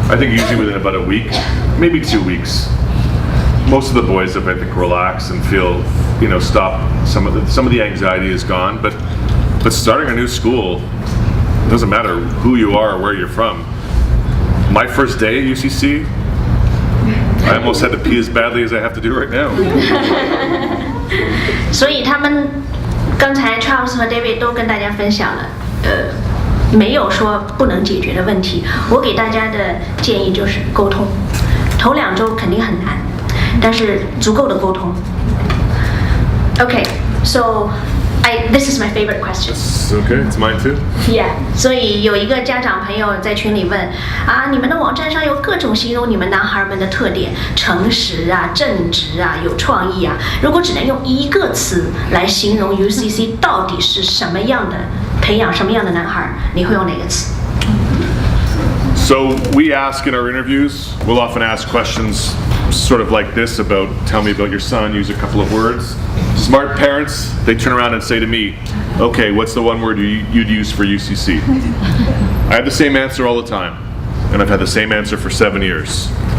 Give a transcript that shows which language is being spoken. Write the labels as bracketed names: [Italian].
[English] I think usually within about a week, maybe 2 weeks, most of the boys have, I think, relaxed and feel, stop. Some of the anxiety is gone, but starting a new school, it doesn't matter who you are or where you're from. My first day at UCC, I almost had to pee as badly as I have to do right now. [Chinese] 所以他们刚才 Charles 和 David 都跟大家分享了，没有说不能解决的问题。我给大家的建议就是沟通，头2周肯定很难，但是足够的沟通。 [English] Okay, so this is my favorite question. Okay, it's mine too. [Chinese] Yeah, 所以有一个家长朋友在群里问你们的网站上有各种形容你们男孩们的特点，诚实啊、正直啊、有创意啊。如果只能用一个词来形容 UCC 到底是什么样的，培养什么样的男孩，你会用哪个词？ [English] So we ask in our interviews, we'll often ask questions sort of like this about, tell me about your son, use a couple of words. Smart parents, they turn around and say to me, okay, what's the one word you'd use for UCC? I have the same answer all the time, and I've had the same answer for 7 years.